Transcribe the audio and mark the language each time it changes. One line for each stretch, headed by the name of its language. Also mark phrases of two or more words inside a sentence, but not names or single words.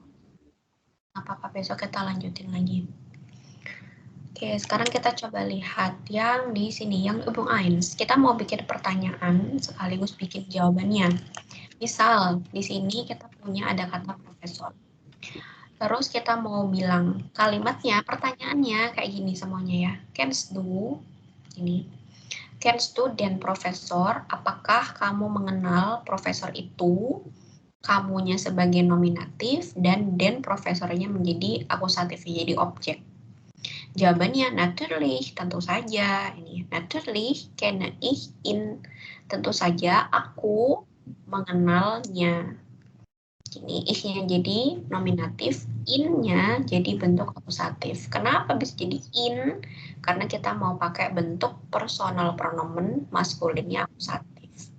Indonesian: Apa-apa besok kita lanjutin lagi. Oke, sekarang kita coba lihat yang di sini, yang Übung 1. Kita mau bikin pertanyaan sekaligus bikin jawabannya. Misal, di sini kita punya ada kata profesor. Terus kita mau bilang kalimatnya, pertanyaannya kayak gini semuanya ya.
German: Kennst du,
Indonesian: ini.
German: Kennst du den profesor,
Indonesian: apakah kamu mengenal profesor itu? Kamunya sebagai nominatif dan
German: den profesornya
Indonesian: menjadi akusatif, jadi objek. Jawabannya natürlich, tentu saja.
German: Ini natürlich kenne ich ihn,
Indonesian: tentu saja aku mengenalnya. Ini ich-nya jadi nominatif, in-nya jadi bentuk akusatif. Kenapa bisa jadi in? Karena kita mau pakai bentuk
German: personal pronomen
Indonesian: maskulinnya akusatif.